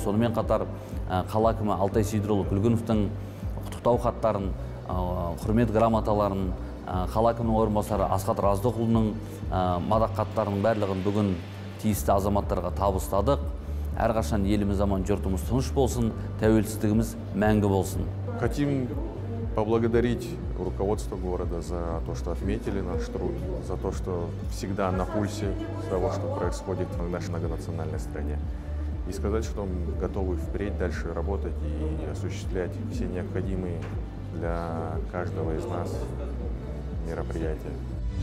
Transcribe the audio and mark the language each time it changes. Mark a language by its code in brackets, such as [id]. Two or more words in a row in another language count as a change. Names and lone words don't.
[kk] Сонымен қатар қала әкімі Алтай Сейдірұлы Күлгіновтің құттықтау хаттарын, құрмет грамоталарын, қала әкімінің орынбасары Асхат Раздықұлының мадақ хаттарының барлығын бүгін тиісті азаматтарға табыстадық. Әрқашан еліміз аман, жұртымыз тыныш болсын, тәуелсіздігіміз мәңгі болсын. [ru] Хотим поблагодарить руководство города за то, что отметили наш труд, за то, что всегда на пульсе того, что происходит в нашей многонациональной стране. И сказать, что мы готовы впредь дальше работать и осуществлять все необходимые для каждого из нас мероприятия.